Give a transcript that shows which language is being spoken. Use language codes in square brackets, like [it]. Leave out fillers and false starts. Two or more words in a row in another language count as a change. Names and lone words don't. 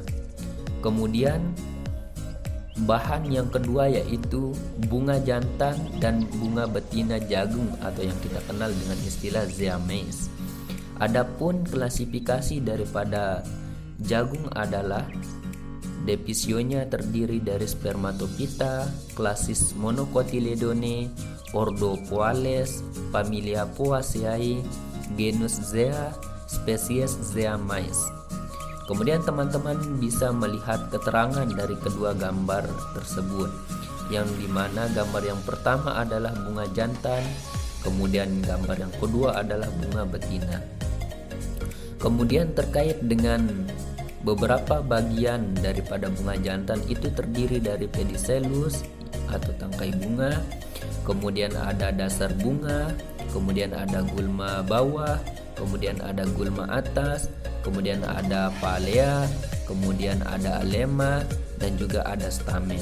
[id] Kemudian bahan yang kedua yaitu bunga jantan dan bunga betina jagung atau yang kita kenal dengan istilah zeameis. Adapun klasifikasi daripada jagung adalah divisionya terdiri dari spermatophyta, klasis Monocotyledone, ordo Poales, familia Poaceae, genus Zea, spesies Zeamais. Kemudian teman-teman bisa melihat keterangan dari kedua gambar tersebut, yang dimana gambar yang pertama adalah bunga jantan, kemudian gambar yang kedua adalah bunga betina. Kemudian terkait dengan beberapa bagian daripada bunga jantan itu terdiri dari pedicellus atau tangkai bunga, kemudian ada dasar bunga, kemudian ada gulma bawah, kemudian ada gulma atas, kemudian ada palea, kemudian ada alema, dan juga ada stamen.